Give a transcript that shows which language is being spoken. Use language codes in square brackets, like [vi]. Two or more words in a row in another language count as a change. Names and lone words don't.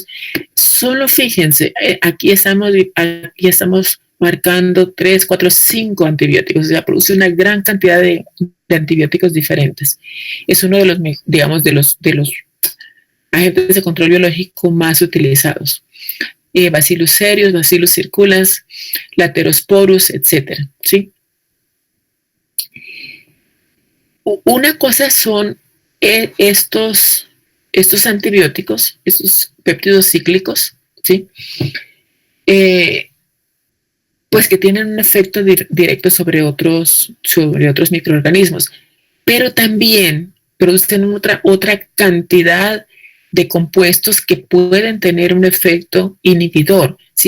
[es] Solo fíjense, aquí estamos marcando 3, 4, 5 antibióticos, o sea, produce una gran cantidad de antibióticos diferentes. Es uno de los, digamos, de los agentes de control biológico más utilizados. Bacillus cereus, Bacillus circulans, Laterosporus, etc. ¿Sí? Una cosa son estos antibióticos, estos péptidos cíclicos, ¿sí? Pues que tienen un efecto directo sobre otros microorganismos, pero también producen otra cantidad de compuestos que pueden tener un efecto inhibidor, ¿sí?